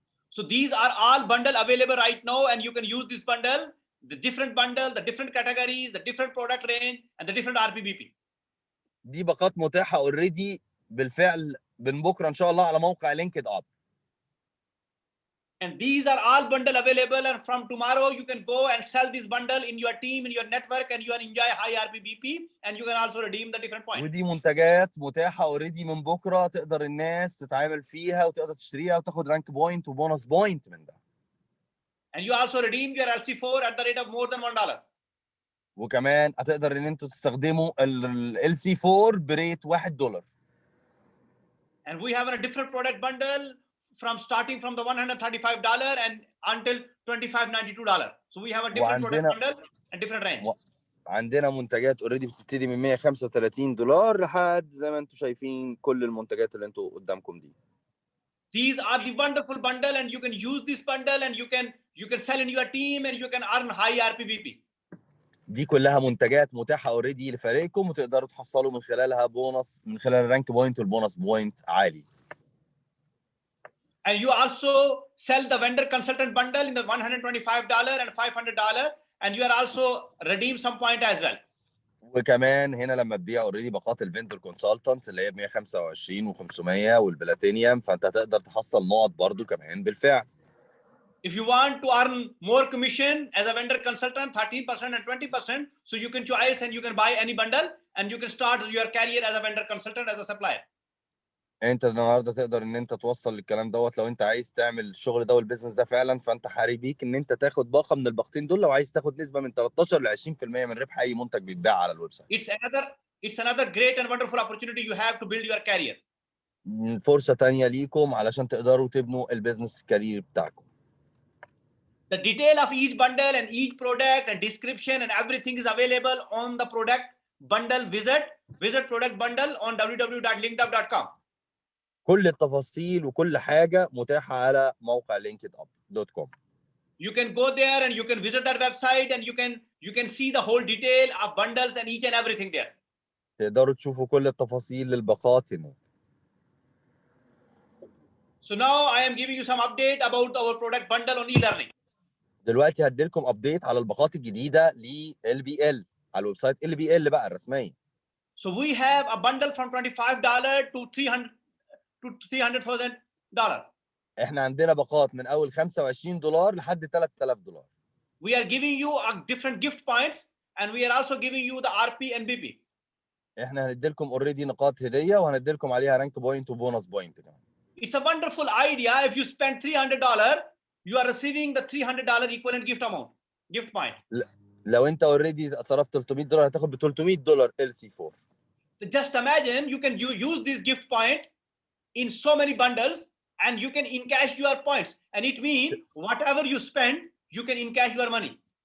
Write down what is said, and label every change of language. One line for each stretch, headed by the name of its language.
English: So these are all bundle available right now and you can use this bundle, the different bundle, the different categories, the different product range and the different RPBP.
Arabic: دي باقات متاحه اوريدي بالفعل من بكره ان شاء الله على موقع لينكد اب.
English: And these are all bundle available and from tomorrow you can go and sell this bundle in your team, in your network and you can enjoy high RPBP and you can also redeem the different points.
Arabic: ودي منتجات متاحه اوريدي من بكره تقدر الناس تتعامل فيها وتقدر تشتريها وتاخد رانك بوينت وبونص بوينت من ده.
English: And you also redeem your LC4 at the rate of more than $1.
Arabic: وكمان هتقدر ان انتوا تستخدموا ال LC4 بريت $1.
English: And we have a different product bundle from starting from the $135 and until $25.92. So we have a different product bundle and different range.
Arabic: عندنا منتجات اوريدي بتبتدي من $135 لحد زي ما انتم شايفين كل المنتجات اللي انتوا قدامكم دي.
English: These are the wonderful bundle and you can use this bundle and you can sell in your team and you can earn high RPBP.
Arabic: دي كلها منتجات متاحه اوريدي لفريقكم وتقدروا تحصلوا من خلالها بونص من خلال الرانك بوينت والبونص بوينت عالي.
English: And you also sell the vendor consultant bundle in the $125 and $500 and you are also redeem some point as well.
Arabic: وكمان هنا لما تبيع اوريدي باقات الفيندور كونسلتنت اللي هي ب 125 و500 والبلاتينيوم، فانت هتقدر تحصل نقط برضو كمان بالفعل.
English: If you want to earn more commission as a vendor consultant, 13% and 20%, so you can choose and you can buy any bundle and you can start your career as a vendor consultant, as a supplier.
Arabic: انت النهارده تقدر ان انت توصل للكلام دوت. لو انت عايز تعمل الشغل ده والبيزنس ده فعلا، فانت حري بيك ان انت تاخد باقه من الباقتين دول لو عايز تاخد نسبه من 13 ل 20% من ربح اي منتج بيتباع على الويب سايت.
English: It's another great and wonderful opportunity you have to build your career.
Arabic: فرصه تانية ليكم علشان تقدروا تبنوا البيزنس كارير بتاعكم.
English: The detail of each bundle and each product and description and everything is available on the product bundle. Visit product bundle on www.linkedup.com.
Arabic: كل التفاصيل وكل حاجه متاحه على موقع linkedup.com.
English: You can go there and you can visit that website and you can see the whole detail of bundles and each and everything there.
Arabic: تقدروا تشوفوا كل التفاصيل للباقات هنا.
English: So now I am giving you some update about our product bundle on e-learning.
Arabic: دلوقتي هديلكم ابديت على الباقات الجديده ل LBL على الويب سايت LBL بقى الرسميه.
English: So we have a bundle from $25 to $300,000.
Arabic: احنا عندنا باقات من اول $25 لحد $3000.
English: We are giving you a different gift points and we are also giving you the RP and BP.
Arabic: احنا هنديلكم اوريدي نقاط هديه وهنديلكم عليها رانك بوينت وبونص بوينت كمان.
English: It's a wonderful idea. If you spend $300, you are receiving the $300 equivalent gift amount, gift point.
Arabic: لو انت اوريدي صرفت $300 هتاخد ب $300 LC4.
English: Just imagine you can use this gift point in so many bundles and you can encash your points, and it means whatever you spend you can encash your money.